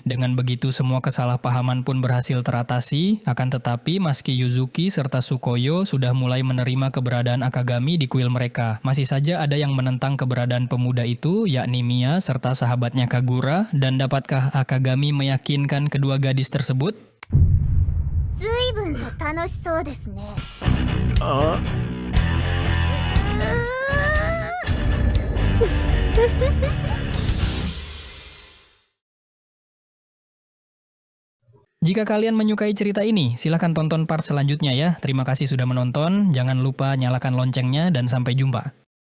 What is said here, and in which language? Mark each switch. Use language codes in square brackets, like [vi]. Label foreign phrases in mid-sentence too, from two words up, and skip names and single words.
[id] Dengan begitu semua kesalahpahaman pun berhasil teratasi, akan tetapi meski Yuzuki serta Tsukuyo sudah mulai menerima keberadaan Akagami di kuil mereka, masih saja ada yang menentang keberadaan pemuda itu, yakni Mia serta sahabatnya Kagura, dan dapatkah Akagami meyakinkan kedua gadis tersebut? [ja] ずいぶんと楽しそうですね。 [id] Jika kalian menyukai cerita ini, silahkan tonton part selanjutnya ya. Terima kasih sudah menonton, jangan lupa nyalakan loncengnya dan sampai jumpa.